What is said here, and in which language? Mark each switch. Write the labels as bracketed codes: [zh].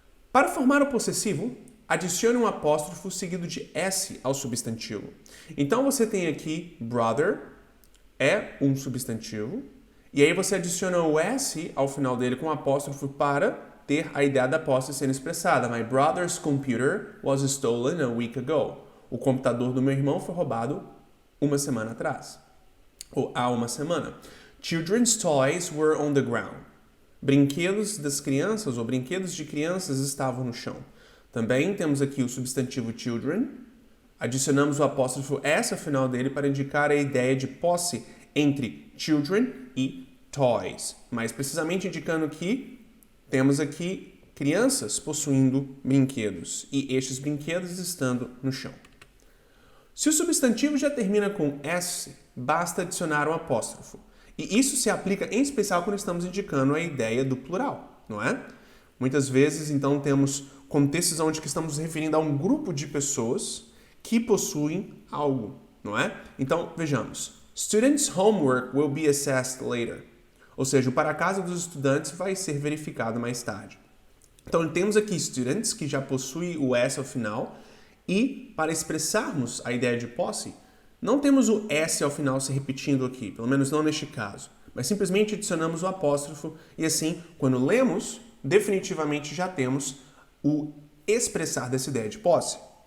[pt] Para formar o possessivo, adicione um apóstrofo seguido de S ao substantivo. Então você tem aqui brother, é um substantivo, e aí você adiciona o S ao final dele com um apóstrofo para ter a ideia da posse sendo expressada. [en] My brother's computer was stolen a week ago. [pt] O computador do meu irmão foi roubado uma semana atrás. Ou há uma semana. [en] Children's toys were on the ground. [pt] Brinquedos das crianças ou brinquedos de crianças estavam no chão. Também temos aqui o substantivo children. Adicionamos o apóstrofo S ao final dele para indicar a ideia de posse entre children e toys. Mais precisamente indicando que temos aqui crianças possuindo brinquedos e estes brinquedos estando no chão. Se o substantivo já termina com S, basta adicionar um apóstrofo. E isso se aplica em especial quando estamos indicando a ideia do plural, não é? Muitas vezes, então, temos contextos onde estamos nos referindo a um grupo de pessoas que possuem algo, não é? Então, vejamos. [en] Students' homework will be assessed later. [pt] Ou seja, o para-casa dos estudantes vai ser verificado mais tarde. Então, temos aqui students, que já possui o S ao final, e para expressarmos a ideia de posse, não temos o S ao final se repetindo aqui, pelo menos não neste caso, mas simplesmente adicionamos o apóstrofo e assim, quando lemos, definitivamente já temos o expressar dessa ideia de posse.